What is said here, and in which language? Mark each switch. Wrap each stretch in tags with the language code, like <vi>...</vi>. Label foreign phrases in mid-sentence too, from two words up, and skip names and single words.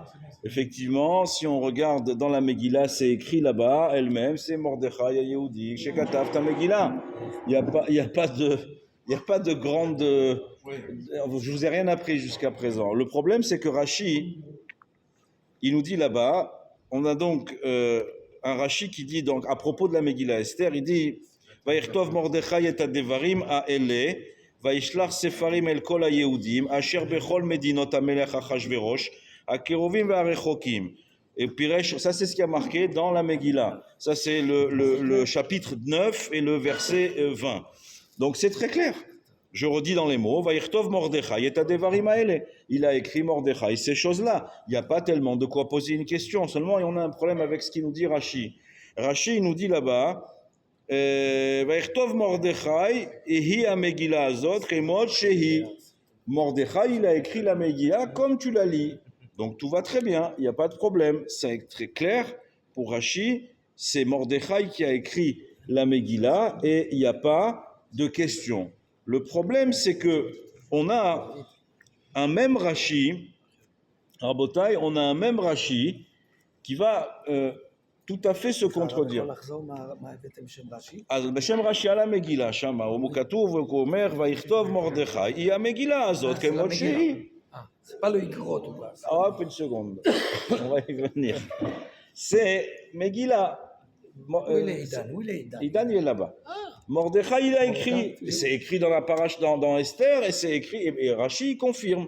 <fr>Effectivement, si on regarde dans la Megillah, c'est écrit là-bas, elle-même, c'est Mordechai Yehudi,</fr> <he>שכתב את המגילה.</he> <fr>Il n'y a pas de grande... Je vous ai rien appris jusqu'à présent. Le problème, c'est que Rashi, il nous dit là-bas, on a donc un Rashi qui dit, donc, à propos de la Megillah Esther, il dit</fr> <he>ויכתוב מרדכי את הדברים האלה וישלח ספרים אל כל היהודים אשר בכל מדינות המלך אחשורוש הקרובים והרחוקים.</he> <fr>Et Piresh, ça c'est ce qui a marqué dans la Megillah. Ça c'est le chapitre 9 et le verset 20. Donc c'est très clair. Je redis dans les mots,</fr> <he>ויכתוב מרדכי את הדברים האלה.</he> <fr>Il a écrit Mordechai, ces choses-là. Il n'y a pas tellement de quoi poser une question. Seulement, on a un problème avec ce qu'il nous dit Rashi. Rashi, il nous dit là-bas,</fr> <he>ויכתוב מרדכי, היא המגילה הזאת, כמות שהיא.</he> <fr>Mordechai, il a écrit la Megillah comme tu la lis. Donc tout va très bien, il n'y a pas de problème. C'est très clair pour Rashi, c'est Mordechai qui a écrit la Megillah et il n'y a pas de question. Le problème, c'est que on a un même Rashi, Rabotai, on a un même Rashi qui va tout à fait se contredire.</fr> <he>אז בשם רש"י על המגילה שמה, הוא כתוב, הוא אומר, ויכתוב מרדכי, היא המגילה הזאת כמות שהיא.</he> <fr>C'est pas le Igrot ou pas? Hop, une seconde, on va y venir. C'est Megillah. Où il est Idan? Où il est Idan? Idan, il est là-bas. Mordechai, il a écrit, c'est écrit dans la parache dans Esther, et c'est écrit, et Rashi confirme.</fr>